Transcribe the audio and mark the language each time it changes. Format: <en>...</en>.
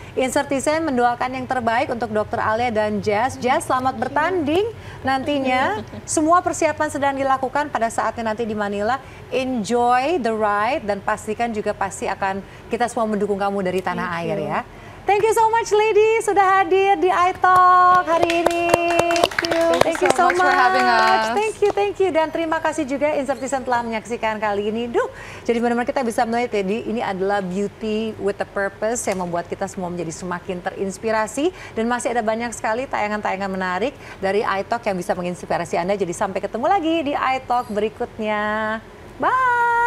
<id>Insertisen mendoakan yang terbaik untuk Dr. Alia dan Jazz. Jazz, selamat bertanding nantinya. Semua persiapan sedang dilakukan pada saatnya nanti di Manila.</id> <en>Enjoy the ride</en> <id>dan pastikan juga pasti akan kita semua mendukung kamu dari tanah air ya.</id> <en>Thank you so much, ladies,</en> <id>sudah hadir di iTalk hari ini.</id> <en>Thank you so much for having us. Thank you.</en> <id>Dan terima kasih juga Insertisen telah menyaksikan kali ini. Jadi benar-benar kita bisa melihat ya, ini adalah</id> <en>beauty with a purpose</en> <id>yang membuat kita semua menjadi semakin terinspirasi. Dan masih ada banyak sekali tayangan-tayangan menarik dari iTalk yang bisa menginspirasi Anda. Jadi sampai ketemu lagi di iTalk berikutnya. Bye!</id>